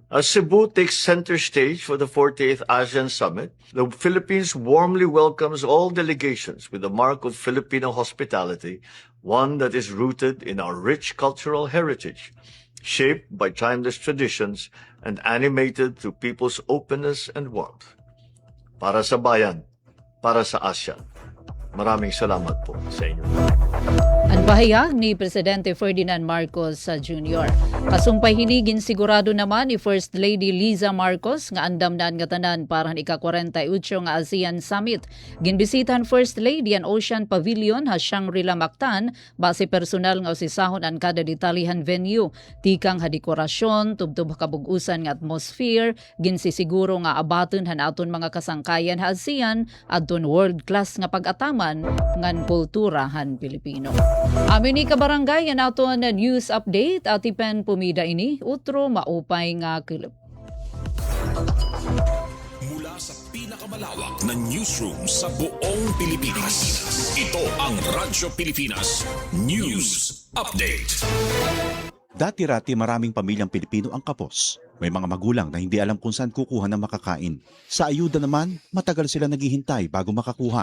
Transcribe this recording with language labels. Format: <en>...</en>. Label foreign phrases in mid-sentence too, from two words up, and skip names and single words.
<en>As Cebu takes center stage for the 48th ASEAN Summit, the Philippines warmly welcomes all delegations with the mark of Filipino hospitality, one that is rooted in our rich cultural heritage, shaped by timeless traditions and animated through people's openness and warmth.</en> <tl>Para sa bayan, para sa ASEAN. Maraming salamat po sa inyo. Ang pahayag ni Presidente Ferdinand Marcos Jr.</tl> <war>Kasumpay hinigin sigurado naman ni First Lady Liza Marcos nga andam na nga tanan para ika-48 nga ASEAN Summit. Ginbisitan First Lady ang Ocean Pavilion ha Shangri-La Mactan base personal nga usisahon ang kada detalyihan venue. Tikang ha dekorasyon, tubtub kabug-usan nga atmosphere, ginsisiguro nga abaton han aton mga kasangkayan ha ASEAN adton world-class nga pag-ataman ngan kultura han Pilipino. Amin ni kabarangay ang aton news update at ipen pumida ini utro maupay nga kilip.</war> <tl>Mula sa pinakamalawak na newsroom sa buong Pilipinas, ito ang Radyo Pilipinas News Update. Dati-rati maraming pamilyang Pilipino ang kapos. May mga magulang na hindi alam kung saan kukuha ng makakain. Sa ayuda naman, matagal sila naghihintay bago makakuha.</tl>